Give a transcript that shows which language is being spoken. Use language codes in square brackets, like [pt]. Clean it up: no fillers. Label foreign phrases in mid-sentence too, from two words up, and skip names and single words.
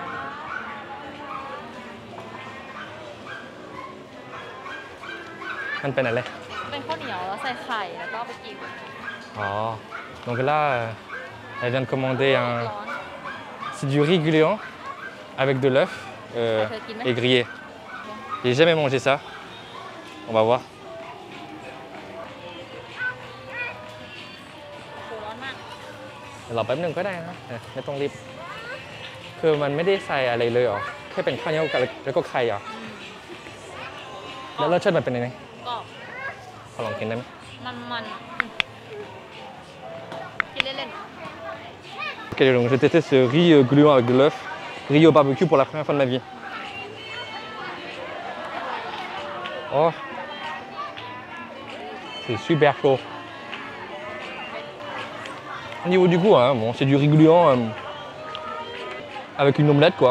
[th] มันเป็นอะไรเป็นข้าวเหนียวแล้วใส่ไข่แล้วก็ไปกินอ๋อ [fr] donc là elle vient de commander un c'est du riz gluant avec de l'œuf et grillé j'ai jamais mangé ça on va voir [th] รอแป๊บนึงก็ได้นะไม่ต้องรีบคือมันไม่ได้ใส่อะไรเลยหรอแค่เป็นข้าวเหนียวแล้วก็ไข่หรอแล้วรสชาติมันเป็นยังไงก็ขอลองกินได้ไหมมันกินเล่นๆ [fr] Ok, donc j'ai testé ce riz gluant avec de l'œuf, riz au barbecue pour la première fois de ma vie. Oh, c'est super chaud. Au niveau du goût, hein, bon, c'est du riz gluant avec une omelette quoi.